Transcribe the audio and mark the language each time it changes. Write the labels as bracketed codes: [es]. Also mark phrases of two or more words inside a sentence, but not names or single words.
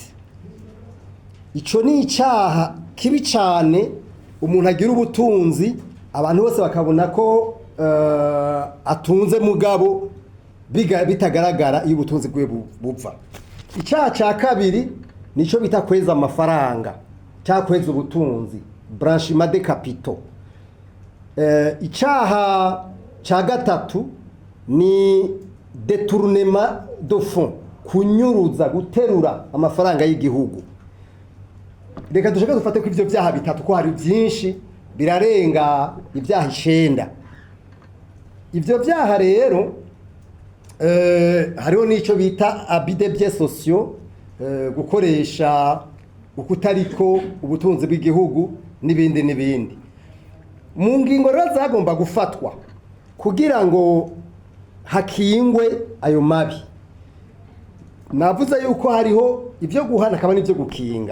[rn] Ico ni icaha kibi cyane umuntu agira ubutunzi abantu bose bakabona ko atunze mugabo bitagaragara iyo ubutunzi bwe bupfa. Icaha ca kabiri nico bita kweza amafaranga, cya kweza ubutunzi, [fr] blanchiment de capitaux. [rn] Icaha ca gatatu ni [fr] détournement de fonds, [rn] kunyuruza guterura amafaranga y'igihugu. Reka dushaka dufate ko ivyo byaha bitatu ko hari byinshi birarenga ibyaha 9. Ivyo byaha rero hariho nico bita [fr] abus de biens sociaux, [rn] gukoresha ukutariko ubutunzi bw'igihugu n'ibindi n'ibindi. Mu ngingo rero zagomba gufatwa kugira ngo hakingwe ayo mabi. Navuze yuko hariho ivyo guhana akaba n'ivyo gukinga.